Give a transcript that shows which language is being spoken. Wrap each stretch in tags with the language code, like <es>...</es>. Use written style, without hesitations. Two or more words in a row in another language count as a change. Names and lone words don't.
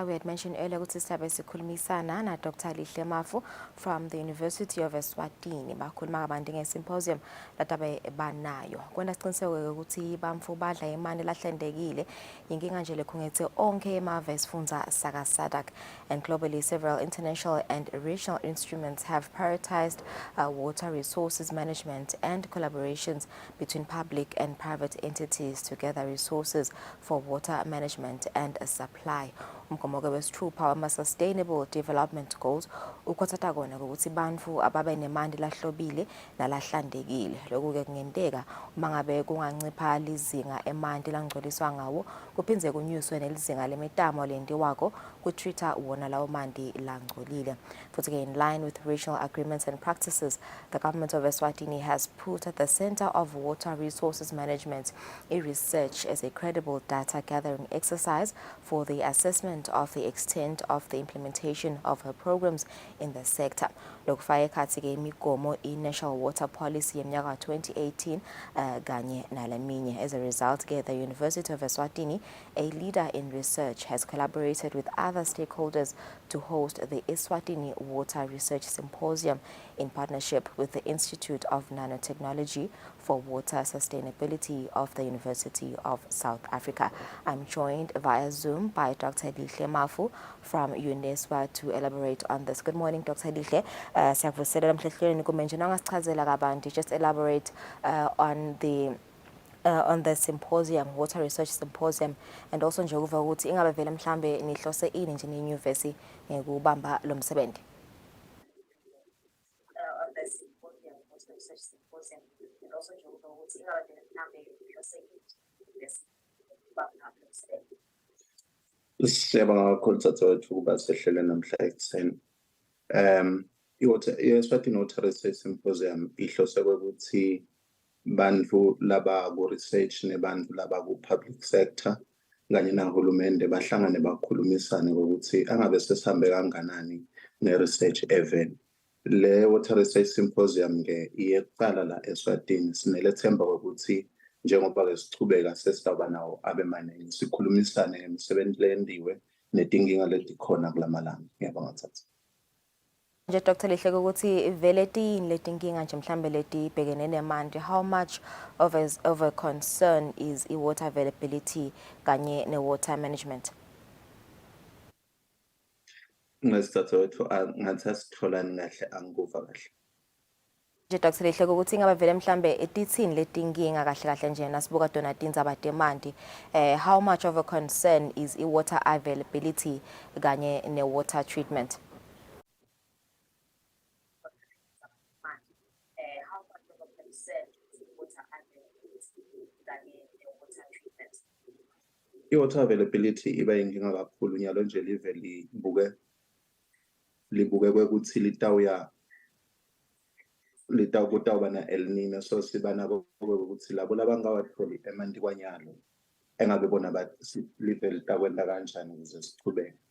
<en>We had mentioned earlier</en> <ss>ukuthi sisabe sikhulumisana na</ss> <en>Dr. Lihle Mafu from the University of Eswatini.</en> <ss>Bakhuluma kabanti nge-symposium latabe banayo. Kwenda siqiniseke ukuthi bamfu badla imali lahlendekile. Inkinga nje lekhungethe onke emave esifundza saka SADC.</ss> <en>And globally, several international and regional instruments have prioritized water resources management and collaborations between public and private entities to gather resources for water management and supply.</en> <ss>Umgomoke wesithupha wama-</ss> <en>sustainable development goals</en> <ss>ukhothatha kona ukuthi bantu ababe nemandi lahlobile nalahlandekile. Lokhu-ke kungenteka uma ngabe kungancipha lizinga emandi langcoliswa ngawo kuphindze kunyuswe nelizinga lemitamo lendiwako kutreata wona lawo mandi langcolile.</ss> <en>Futhi-ke in line with regional agreements and practices, the government of Eswatini has put at the center of water resources management research as a credible data gathering exercise for the assessment assessment of the extent of the implementation of her programs in the sector.</en> <ss>Lokufaka ekhathi-ke imigomo i-National Water Policy yeminyaka 2018 kanye naleminye.</ss> <en>As a result, the University of Eswatini, a leader in research, has collaborated with other stakeholders to host the Eswatini Water Research Symposium in partnership with the Institute of Nanotechnology for Water Sustainability of the University of South Africa. I'm joined via Zoom by Dr. Lihle Mafu from UNESWA to elaborate on this. Good morning, Dr. Lihle. Just elaborate on the symposium, water research symposium, and also</en> <ss>njengoba ukuthi ingabe vele mhlambe nihlose ini nje nenyuvesi ngekubamba lo msebenzi.</ss> <en>On the symposium, water research symposium, and also</en> <ss>njengoba ukuthi ingabe vele mhlambe nihlose ini nenyuvesi ngekubamba lo msebenzi. Siyabonga kakhulu Tsatsa ukuba sehlele namhla ekuseni. I-Eswatini Water Research Symposium ihlose ukuthi bantu laba ku research nebantu laba ku public sector kanye nahulumende bahlangane bakhulumisane ukuthi angabe sesihambe kanganani ne-</ss> <en>research event.</en> <ss>Le Water Research Symposium ke iyeqala la Eswatini, sinelethemba ukuthi njengoba ke sichubeka sesitaba nawo abe maningi sikhulumisane ngemisebenzi lendiwe netinkinga letikhona kulamalanga. Ngiyabonga Tsatsa. Nje Dr. Lihle ukuthi vele tini letinkinga nje mhlambe letibhekene nemanje,</ss> <en>how much of a concern is water availability</en> <ss>kanye ne-water management? Ngesithathu wethu ngathi asitholani kahle angikuva kahle. Nje Dr. Lihle ukuthi ingabe vele mhlambe tithini letinkinga kahle kahle nje nasibuka tona tindzaba demandi,</ss> <en>how much of a concern is water availability</en> <ss>kanye ne-water treatment? I-water availability iba yinkinga kakhulu nyalo nje live libuke kwekuthi litawuba na El Nino, so siba nabo ukuthi labo labangawatholi emanti kwanyalo engabe bona bathi live litakwenda kanjani ukuze sichubeke.</ss>